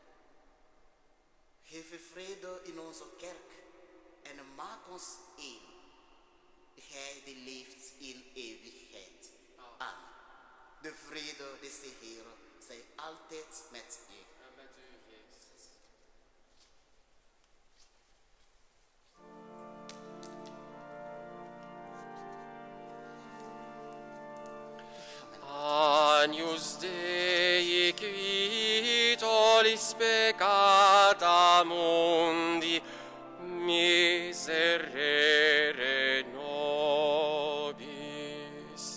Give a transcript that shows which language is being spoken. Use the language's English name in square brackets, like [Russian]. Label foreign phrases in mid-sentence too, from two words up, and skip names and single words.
[Dutch] Geef vrede in onze kerk en maak ons één. Gij die leeft in eeuwigheid. Amen. De vrede des Heeren zij altijd met u. En met uw geest. [Latin] Agnus Dei qui tollis peccata mundi, miserere nobis.